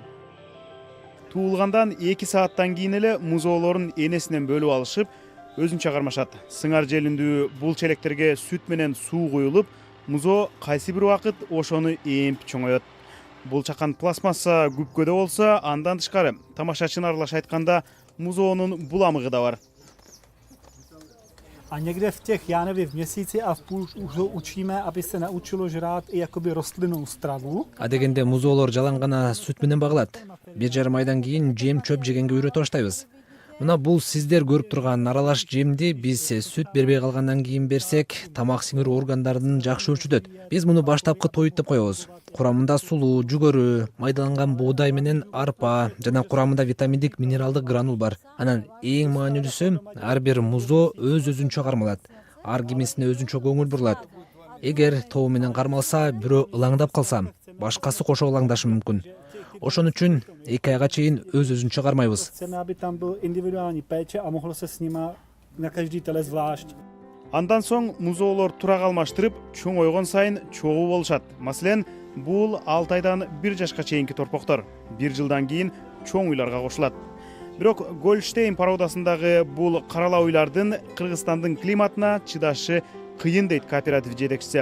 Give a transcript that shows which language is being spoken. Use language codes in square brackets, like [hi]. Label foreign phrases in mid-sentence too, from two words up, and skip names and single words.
[ky] Туулгандан 2 сааттан кийин эле музоолорун энесинен бөлүп алышып, өзүнчө кармашат. Сыңар желиндүү бул челектерге сүт менен суу куюлуп, музоо кайсы бир убакыт ошону эмп чоңоет. Бул чакан пластмасса күпкөдө болсо, андан тышкары тамашачыны аралаш айтканда музоонун буламыгы да бар. [cs] A někde v těch, já nevím, v měsíci a v půl už ho učíme, aby se naučilo žrát i jakoby rostlinnou stravu. [ky] Адегенде музоолор жалаң гана сүт менен багылат. 1,5 айдан кийин жем чөп жегенге үйрөтө баштайбыз. Мына бул сиздер көрүп турган аралаш жемди биз сүт бербей калгандан кийин берсек, тамак сиңирүү органдарын жакшы өлчүтөт. Биз муну баштапкы тоют деп коебуз. Курамында сулуу, жүгөрү, майдаланган буудай менен арпа жана курамында витаминдик минералдык гранул бар. Анан эң маанилүүсү ар бир музоо өз-өзүнчө кармалат. Ар кимисине өзүнчө көңүл бурулат. Эгер тобу менен кармалса, бирөө ылаңдап калса, башкасы кошо ылаңдашы мүмкүн. Ошон үчүн 2 айга чейин өз-өзүнчө кармайбыз. [cs] Chceme, aby tam byl individuální péče a mohlo se s nima na každý tele zvlášť. [ky] Андан соң музоолор тура калмаштырып, чоңойгон сайын чогуу болушат. Маселен, бул 6 айдан 1 жашка чейинки торпоктор 1 жылдан кийин чоң уйларга кошулат. Бирок Гольштейн пародасындагы бул каралаа уйлардын Кыргызстандын климатына чыдашы кыйын дейт кооператив жетекчиси.